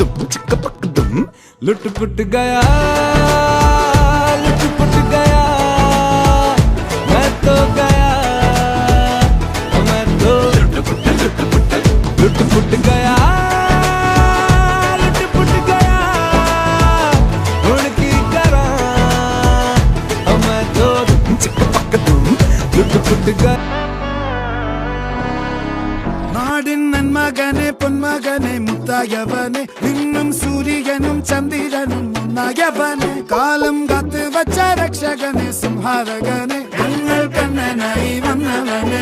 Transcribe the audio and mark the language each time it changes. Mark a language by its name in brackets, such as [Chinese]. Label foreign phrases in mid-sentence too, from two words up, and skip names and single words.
[Hindi] लुट पुट गया, लुट पुट गया, मैं तो गया, मैं तो लुट पुट गया, लुट पुट गया, उनकी करा मैं तो लुट पुट गया। [Malayalam] നാടിൻ നന്മകനെ പൊന്മകനെ മുത്തായവനെ, നിന്നും സൂര്യനും ചന്ദ്രനും ഒന്നായവനെ, കാലം കാത്ത് വച്ച രക്ഷകനെ സംഹാരകനെ, ഞങ്ങൾ കണ്ണനായി വന്നവനെ.